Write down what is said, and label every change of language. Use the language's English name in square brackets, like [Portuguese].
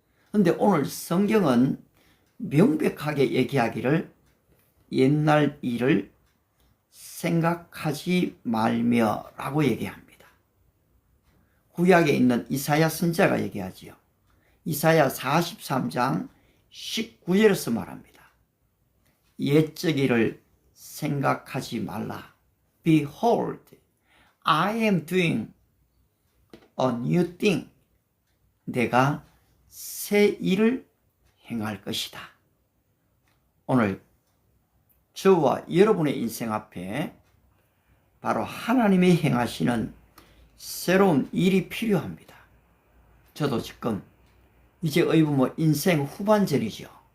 [Korean] 그런데 오늘 성경은 명백하게 얘기하기를 옛날 일을 생각하지 말며 라고 얘기합니다. 구약에 있는 이사야 선지자가 얘기하지요. 이사야 43장 19절에서 말합니다. 옛적 일을 생각하지 말라. [English] Behold, I am doing a new thing. [Korean] 내가 새 일을 행할 것이다. 오늘 저와 여러분의 인생 앞에 바로 하나님이 행하시는 새로운 일이 필요합니다. 저도 지금 이제 의부모 인생 후반전이죠.